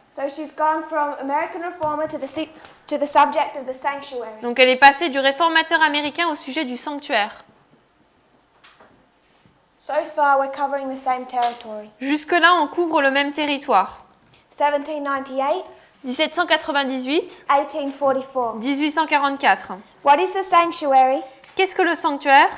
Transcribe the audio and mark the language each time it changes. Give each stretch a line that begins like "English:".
English: So she's gone from American reformer to the subject of the sanctuary.
French: Donc elle est passée du réformateur américain au sujet du sanctuaire.
English: So far we're covering the same territory.
French: Jusque-là, on couvre le même territoire.
English: 1798,
French: 1798,
English: 1844.
French: 1844.
English: What is the sanctuary?
French: Qu'est-ce que le sanctuaire?